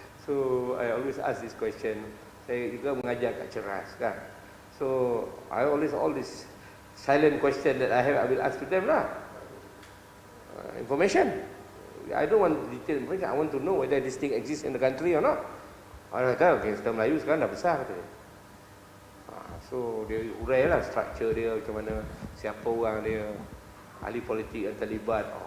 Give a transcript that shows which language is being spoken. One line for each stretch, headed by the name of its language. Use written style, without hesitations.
English: So, I always ask this question.
Malay: Saya juga mengajar kat Ceras kan.
English: So, I always all this silent question that I have, I will ask to them lah. Information. I don't want detail information. I want to know whether this thing exists in the country or not.
Malay: Orang kata, gangster Melayu sekarang dah besar, kata dia. So dia urai lah structure dia, macam mana, siapa orang dia, ahli politik yang terlibat.